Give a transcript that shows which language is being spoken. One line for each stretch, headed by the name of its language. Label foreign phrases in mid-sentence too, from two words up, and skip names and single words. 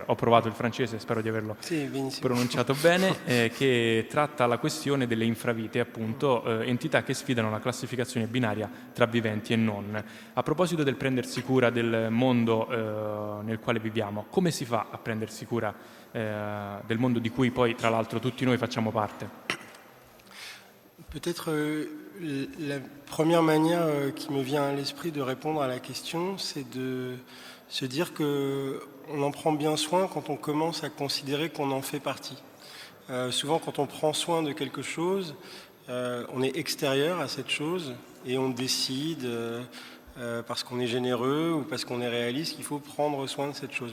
Italian: Ho provato il francese, spero di averlo pronunciato bene, che tratta la questione delle infravite, appunto, entità che sfidano la classificazione binaria tra viventi e non. A proposito del prendersi cura del mondo nel quale viviamo, come si fa a prendersi cura del mondo di cui poi, tra l'altro, tutti noi facciamo parte?
French: Peut-être la première manière qui me vient à l'esprit de répondre à la question, c'est de se dire qu'on en prend bien soin quand on commence à considérer qu'on en fait partie. Souvent, quand on prend soin de quelque chose, on est extérieur à cette chose et on décide, parce qu'on est généreux ou parce qu'on est réaliste, qu'il faut prendre soin de cette chose.